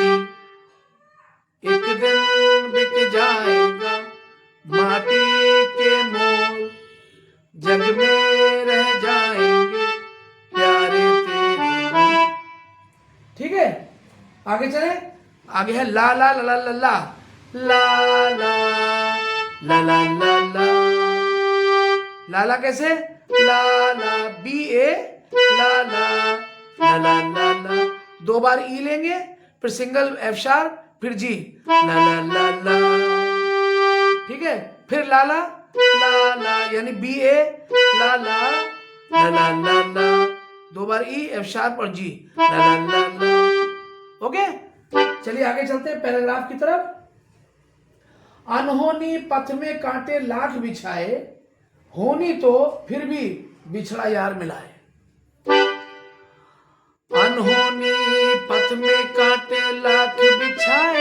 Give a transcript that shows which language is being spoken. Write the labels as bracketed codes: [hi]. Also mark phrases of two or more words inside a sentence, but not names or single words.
[hi] एक दिन बिक जाएगा माटी के मोल, जग में रह जाएंगे प्यारे तेरे बोल। ठीक है। आगे चले, आगे है ला ला ला ला ला ला ला ला ला ला ला। लाला कैसे? ला ला, BA, ला ला ला ला ला ला। 2 बार E लेंगे, फिर सिंगल [en] F sharp, [hi] फिर G, ला ला ला ला। ठीक है। फिर लाला ला ला, यानी BA, ला ला ला ला ला ला। 2 बार E, [en] F sharp [hi] और G, ला ला ला ला। ओके, चलिए आगे चलते हैं पैराग्राफ की तरफ। अनहोनी पथ में कांटे लाख बिछाए, होनी तो फिर भी बिछड़ा यार मिलाए। अनहोनी पथ में कांटे लाख बिछाए।